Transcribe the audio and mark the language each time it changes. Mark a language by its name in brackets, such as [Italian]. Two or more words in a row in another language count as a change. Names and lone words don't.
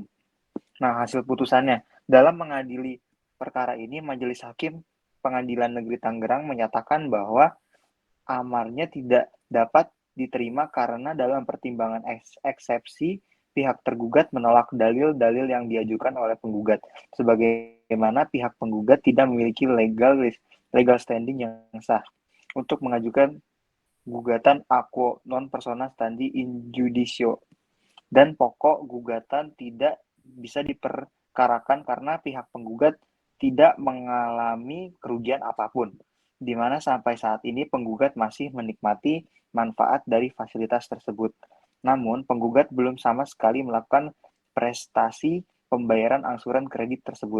[Indonesian] Nah, hasil putusannya, dalam mengadili perkara ini, Majelis Hakim Pengadilan Negeri Tangerang menyatakan bahwa amarnya tidak dapat diterima karena dalam pertimbangan eksepsi, pihak tergugat menolak dalil-dalil yang diajukan oleh penggugat, sebagaimana pihak penggugat tidak memiliki [English] legal standing [Indonesian] yang sah untuk mengajukan gugatan aquo [Latin] non persona standi in judicio [Indonesian] dan pokok gugatan tidak bisa diperkarakan karena pihak penggugat tidak mengalami kerugian apapun, di mana sampai saat ini penggugat masih menikmati manfaat dari fasilitas tersebut. Namun, penggugat belum sama sekali melakukan prestasi pembayaran angsuran kredit tersebut.